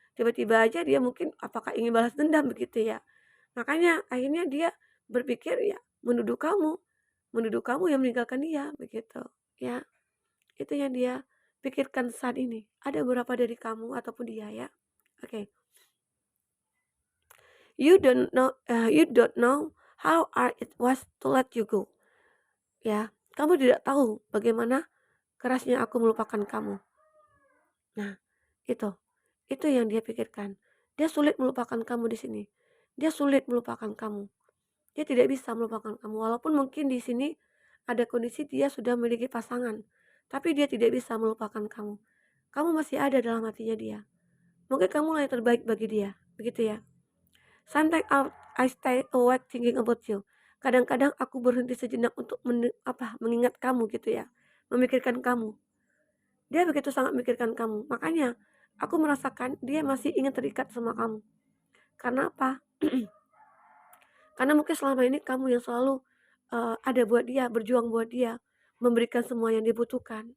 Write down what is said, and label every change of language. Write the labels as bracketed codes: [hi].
[id] Tiba-tiba aja dia mungkin apakah ingin balas dendam begitu ya. Makanya akhirnya dia berpikir ya menuduh kamu yang meninggalkan dia begitu. Ya, itu yang dia pikirkan saat ini. Ada beberapa dari kamu ataupun dia ya. Oke. [en] You don't know how hard it was to let you go. [id] Ya, kamu tidak tahu bagaimana kerasnya aku melupakan kamu. Nah, itu. Itu yang dia pikirkan. Dia sulit melupakan kamu di sini. Dia sulit melupakan kamu. Dia tidak bisa melupakan kamu. Walaupun mungkin di sini ada kondisi dia sudah memiliki pasangan. Tapi dia tidak bisa melupakan kamu. Kamu masih ada dalam hatinya dia. Mungkin kamu lah yang terbaik bagi dia. Begitu ya. [en] Sometimes I stay awake thinking about you. [id] Kadang-kadang aku berhenti sejenak untuk mengingat kamu gitu ya. Memikirkan kamu. Dia begitu sangat memikirkan kamu. Makanya aku merasakan dia masih ingin terikat sama kamu. Karena apa? Karena mungkin selama ini kamu yang selalu ada buat dia, berjuang buat dia, memberikan semua yang dibutuhkan.